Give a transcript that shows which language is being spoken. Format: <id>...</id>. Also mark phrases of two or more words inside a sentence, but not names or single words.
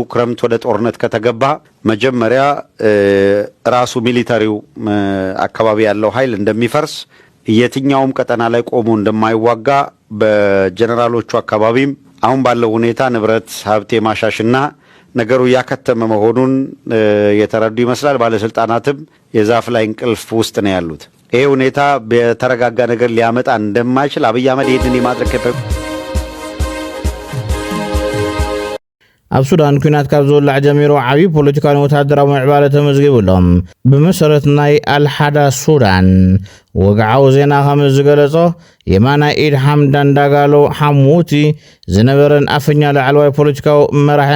<am>ክረምት ወደ ጦርነት ከተገባ መጀመሪያ ራሱ ሚሊታሪው አካባቢ ያለው ኃይል እንደሚፈርስ የትኛውም ቀጠና ላይ ቆሞ እንደማይዋጋ በጀነራሎቹ አካባቢም አሁን ባለው ሁኔታ ንብረት ሀብቴ ማሻሽና ነገሩ ያከተመ መሆኑን የተረዱ ይመስላል። ባለስልጣናትም የዛፍ ላይ እንቅልፍ ውስጥ ነው ያሉት። ይሄ ሁኔታ በተረጋጋ ነገር ሊያመጣ እንደማይችል አብይ አህመድ ይህንን የማድረግ</am> <ti>ኣብ ሱዳን ኩናት ካብ ዝውላዕ ጀሚሩ ዓብዪ ፖለቲካዊ ወታደራዊ ምዕባለ ተመዝጊቡሎም ብመሰረት ናይ አልሓዳ ሱዳን ወግዓዊ ዜና ከም ዝገለጾ የማና ኢድ ሐምዳን ዳጋሎ ሐሙቲ ዝነበረን አፈኛ ላዕለዋይ ፖለቲካዊ መራሕን</ti>